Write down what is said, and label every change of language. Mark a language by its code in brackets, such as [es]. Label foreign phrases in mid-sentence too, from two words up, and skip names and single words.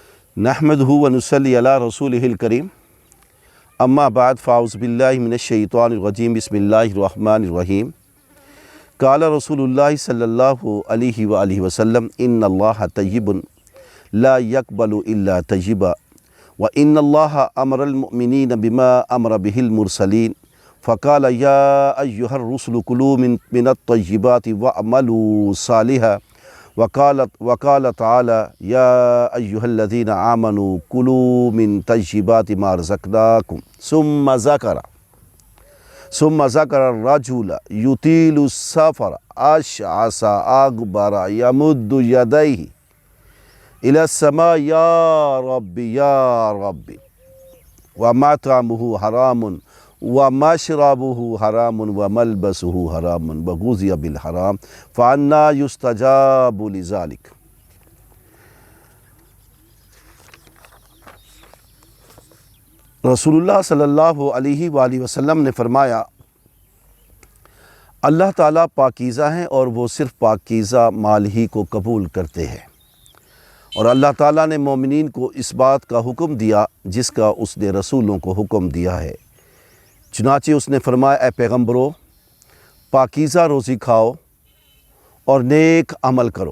[ar] نحمده ونصلي على رسوله الكريم أما بعد فأعوذ بالله من الشيطان الرجيم بسم الله الرحمن الرحيم قال رسول الله صلى الله عليه وآله وسلم إن الله طيب لا يقبل إلا طيبا وإن الله أمر المؤمنين بما أمر به المرسلين فقال يا أيها الرسل كلوا من الطيبات واعملوا صالحا وقال تعالى يا أيها الذين آمنوا كلوا من طيبات ما رزقناكم ثم ذكر الرجل يطيل السفر أشعث أغبر يمد يديه إلى السماء يا رب ومطعمه حرام ومشربه حرام وملبسه حرام وغذي بالحرام فأنى يستجاب لذلك. [ur] रसूलुल्लाह [ar] صلى الله عليه وسلم [ur] نے فرمایا، اللہ تعالیٰ پاکیزہ ہیں اور وہ صرف پاکیزہ مال ہی کو قبول کرتے ہیں. اور اللہ تعالیٰ نے مومنین کو اس بات کا حکم دیا جس کا اس نے رسولوں کو حکم دیا ہے. چنانچہ اس نے فرمایا، اے پیغمبرو، پاکیزہ روزی کھاؤ اور نیک عمل کرو.